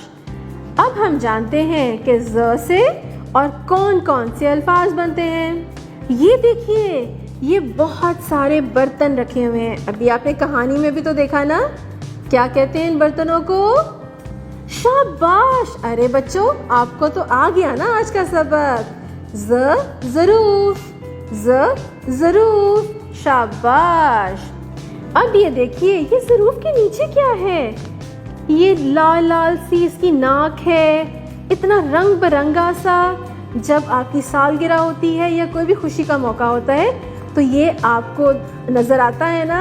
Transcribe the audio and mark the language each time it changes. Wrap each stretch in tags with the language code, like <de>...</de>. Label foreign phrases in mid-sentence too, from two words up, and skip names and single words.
<hi>अब हम जानते हैं कि ज़ से और कौन कौन से अल्फाज बनते हैं। ये देखिए, ये बहुत सारे बर्तन रखे हुए हैं। अभी आपने कहानी में भी तो देखा ना। क्या कहते हैं इन बर्तनों को? शाबाश। अरे बच्चों, आपको तो आ गया ना आज का सबक। ज़ ज़रूफ, ज़ ज़रूफ। शाबाश। अब ये देखिए, ये ज़रूफ के नीचे क्या है? ये लाल लाल सी इसकी नाक है। इतना रंग बिरंगा सा। जब आपकी सालगिरह होती है या कोई भी खुशी का मौका होता है तो ये आपको नज़र आता है ना।</hi>